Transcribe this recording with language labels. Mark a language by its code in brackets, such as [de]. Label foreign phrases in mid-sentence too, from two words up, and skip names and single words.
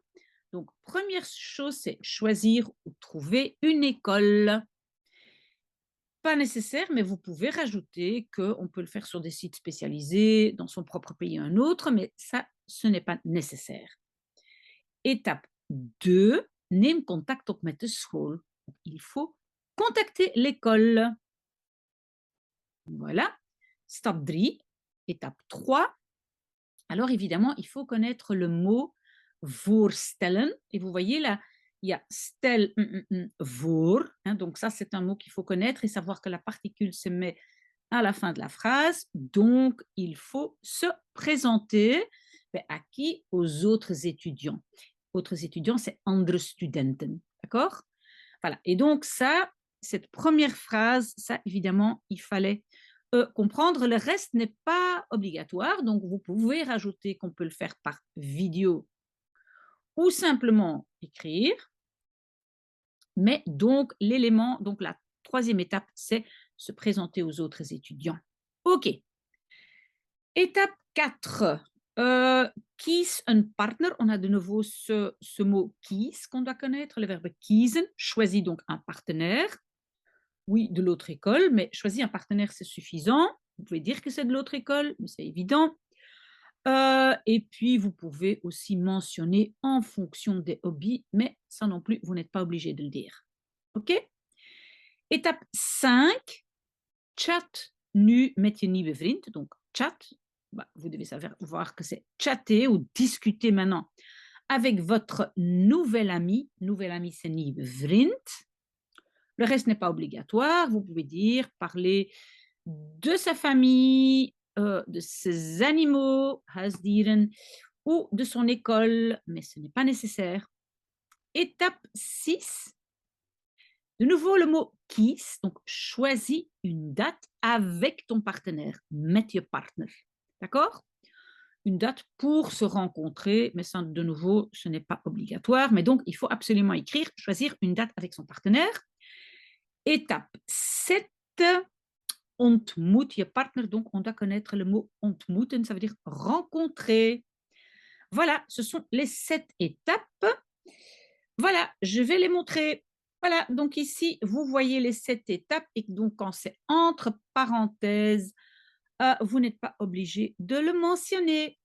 [fr] Donc, première chose, c'est choisir ou trouver une école. Pas nécessaire, mais vous pouvez rajouter qu'on peut le faire sur des sites spécialisés, dans son propre pays ou un autre, mais ça, ce n'est pas nécessaire. Étape 2, [nl] neem contact op met de school. [fr] Il faut contacter l'école. Voilà. Step 3, étape 3. Alors évidemment, il faut connaître le mot voorstellen. Et vous voyez là, il y a [nl] stel voor. [fr] Hein, donc ça, c'est un mot qu'il faut connaître et savoir que la particule se met à la fin de la phrase. Donc, il faut se présenter à qui? Aux autres étudiants. Autres étudiants, c'est [nl] andere studenten. [fr] D'accord? Voilà. Et donc ça, cette première phrase, ça, évidemment, il fallait comprendre. Le reste n'est pas obligatoire. Donc, vous pouvez rajouter qu'on peut le faire par vidéo ou simplement écrire. Mais donc, l'élément, donc la troisième étape, c'est se présenter aux autres étudiants. OK. Étape 4. [nl] Kies een partner. [fr] On a de nouveau ce mot kies qu'on doit connaître, le verbe kiezen. Choisis donc un partenaire. Oui, de l'autre école, mais choisir un partenaire, c'est suffisant. Vous pouvez dire que c'est de l'autre école, mais c'est évident. Et puis, vous pouvez aussi mentionner en fonction des hobbies, mais ça non plus, vous n'êtes pas obligé de le dire. OK? Étape 5, [nl] chat nu met je nieuwe vriend. [fr] Donc, chat, bah, vous devez savoir que c'est chatter ou discuter maintenant avec votre nouvel ami. Nouvel ami, c'est [nl] nieuwe vriend. [fr] Le reste n'est pas obligatoire. Vous pouvez dire, parler de sa famille, de ses animaux, huisdieren, ou de son école, mais ce n'est pas nécessaire. Étape 6, de nouveau le mot kies, donc choisis une date avec ton partenaire, [nl] met je partner. [fr] D'accord? Une date pour se rencontrer, mais ça, de nouveau, ce n'est pas obligatoire, mais donc il faut absolument écrire, choisir une date avec son partenaire. Étape 7, [nl] ontmoet je partner, [fr] donc on doit connaître le mot ontmoeten, ça veut dire rencontrer. Voilà, ce sont les 7 étapes. Voilà, je vais les montrer. Voilà, donc ici, vous voyez les 7 étapes et donc quand c'est entre parenthèses, vous n'êtes pas obligé de le mentionner.